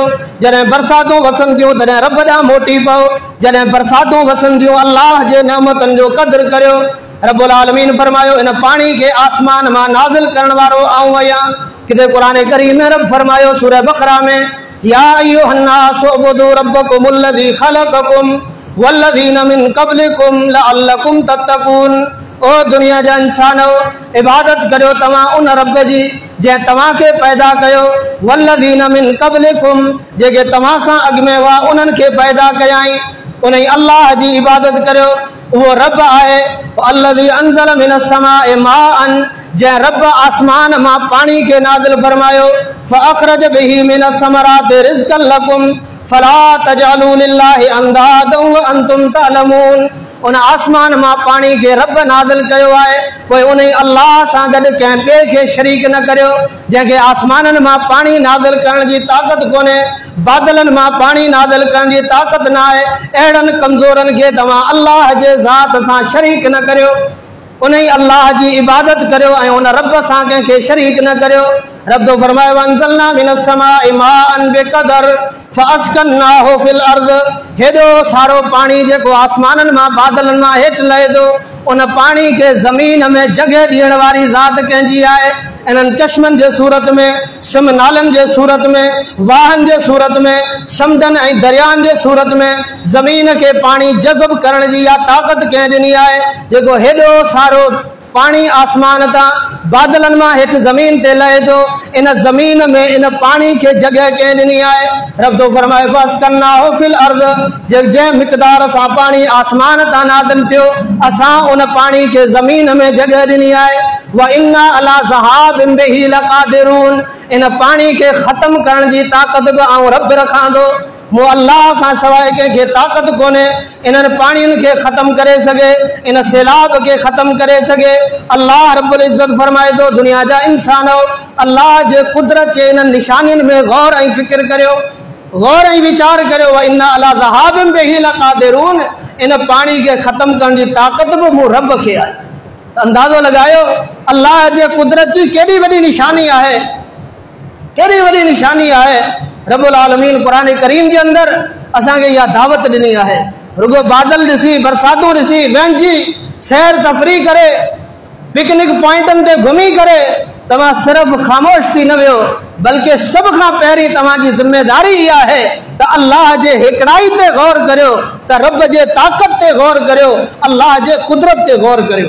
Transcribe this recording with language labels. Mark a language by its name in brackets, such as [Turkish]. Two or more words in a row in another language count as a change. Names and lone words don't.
[Sindhi] जॾहिं बरसातूं वसनि थियूं तॾहिं रब ॾांहुं मोटी पओ। जॾहिं बरसातूं वसनि थियूं अल्लाह जे नेमतनि जो क़दुरु करियो। रब्बुल आलमीन फरमायो इन पाणी खे आसमान मां नाज़िल करण वारो आऊं आहियां। किथे क़ुरान करीम में रब फरमायो सूरह बक़रा में, [Arabic] يا أيها الناس اعبدوا ربكم الذي خلقكم والذين من قبلكم لعلكم تتقون. [Sindhi] ओ दुनिया जा इंसानो, इबादत करियो तव्हां उन रब जी जंहिं तव्हांखे पैदा कयो, [Arabic] والذين من قبلكم [Sindhi] जेके तव्हां खां अॻु में हुआ उन्हनि खे पैदा कयाई। उन अल्लाह जी इबादत करियो। उहो रब आहे [Arabic] الذي أنزل من السماء ماء, [Sindhi] जंहिं रब आसमान मां पाणी खे नाज़िल फरमायो। [Arabic] فأخرج به من الثمرات رزقا لكم فلا تجعلوا لله أندادا وأنتم تعلمون. [Sindhi] उन आसमान मां पाणी खे रब नाज़िल कयो आहे, पोइ उन अल्लाह सां गॾु कंहिं ॿिए खे शरीक न करियो। जंहिंखे आसमाननि मां पाणी नाज़िल करण जी ताक़त कोन्हे, बादलनि मां पाणी नाज़िल करण जी ताक़त न आहे, अहिड़नि कमज़ोरनि खे तव्हां अल्लाह जे ज़ात सां शरीक न करियो। उन अल्लाह की इबादत करो ऐं उन रब सां कंहिंखे शरीक न करो। रब तो फरमायो [Arabic] وأنزلنا من السماء ماء بقدر فأسكناه في الأرض. [Sindhi] हेॾो सारो पानी जेको आसमाननि मां बादलनि मां हेठि लहे थो, उन पानी के ज़मीन में जगह ॾियण वारी ज़ात कंहिंजी आहे। इन्हनि चश्मनि जे सूरत में, सिम नालनि जे सूरत में, वाहन जे सूरत में, समुंडनि ऐं दरियानि जे सूरत में ज़मीन के पानी जज़ब करण जी इहा ताक़त कंहिं ॾिनी आहे, जेको हेॾो सारो पानी आसमान तां बादलनि मां हेठि ज़मीन ते लहे थो। इन ज़मीन में इन पानी के जगह कंहिं ॾिनी आहे। रब तो फरमाए [Arabic] فأسكناه في الأرض, [Sindhi] जंहिं मिक़दार सां पानी आसमान तां नाज़िल थियो, असां उन पानी के ज़मीन में जगह ॾिनी आहे। [Arabic] وإنا على ذهاب به لقادرون, [Sindhi] इन पानी के ख़त्म करण जी ताक़त बि आउं रब रखां थो। मो अल्लाह खां सवाइ कंहिंखे ताक़त कोन्हे इन्हनि पाणियुनि खे ख़त्म करे सघे, इन सैलाब के ख़त्म करे सघे। अल्लाह रब्बुल इज़्ज़त फरमाए थो, दुनिया जा इंसानो अल्लाह जे कुदरत जे इन निशानियुनि में गौर ऐं फ़िक्र करियो, गौर ऐं वीचार करियो। [Arabic] وإنا على ذهاب به لقادرون, [Sindhi] इन पानी के ख़त्म करण जी ताक़त बि मूं रब खे आहे। अंदाज़ो लगायो अल्लाह जे कुदरत जी केॾी वॾी निशानी आहे, केॾी वॾी निशानी आहे। रब्बुल आलमीन कुरान करीम के अंदर असांखे इहा दावत ॾिनी आहे, रुगो बादल ॾिसी, बरसातूं ॾिसी, वंहिंजी सैर तफरी करे, पिकनिक पॉइंटनि ते घुमी करे तव्हां सिर्फ़ ख़ामोश थी न वियो, बल्कि सभ खां पहिरीं तव्हांजी ज़िम्मेदारी इहा आहे त अल्लाह जे हिकिड़ाई ते गौर करियो, त रब जे ताक़त ते गौर करियो, अल्लाह जे कुदरत ते गौर करियो।